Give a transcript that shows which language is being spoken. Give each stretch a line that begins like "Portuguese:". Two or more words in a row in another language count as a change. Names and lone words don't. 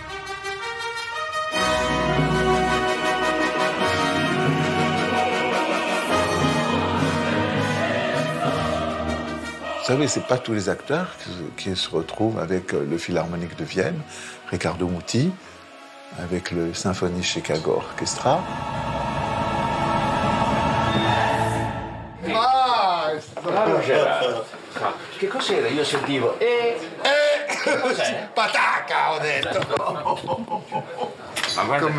French: Vous savez, c'est pas tous les acteurs qui se retrouvent avec le Philharmonique de Vienne, Ricardo Muti, avec le Symphony Chicago Orchestra.
Italian: Bravo Gerardo. Che cos'era? Io sentivo. Pataca, ho detto! Ma guarda